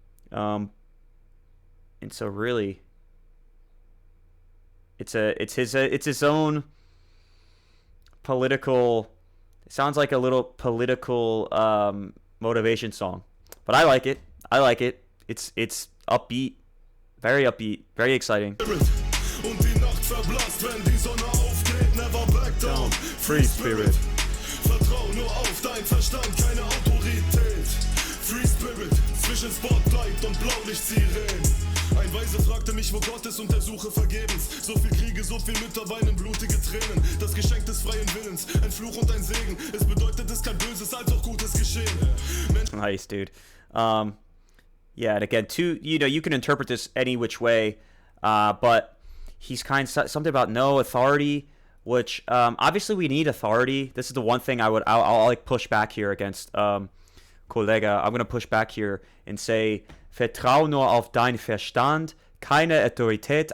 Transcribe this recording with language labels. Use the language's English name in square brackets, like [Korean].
[English] And so really, it's his own political. It sounds like a little political motivation song, but I like it. It's upbeat, very upbeat, very exciting. [German] Und die Nacht verblasst, wenn die Sonne aufgeht. [English] Never back down, Free Spirit. [German] Vertrau nur auf dein Verstand, keine Autorität. Free Spirit, zwischen Spotlight und Blaulichtsirenen. Ein Weise fragte mich, wo Gott ist, und der Suche vergebens. So viel Kriege, so viel Mütter weinen blutige Tränen. Das Geschenk des freien Willens, ein Fluch und ein Segen. Es bedeutet, es kann Böses als auch Gutes geschehen. [English] Nice, dude. Yeah, and again, you can interpret this any which way, but he's kind of something about no authority, which obviously we need authority. This is the one thing I'll like push back here against Kollegah. I'm gonna push back here and say, [German] vertrau nur auf deinen Verstand, keine Autorität.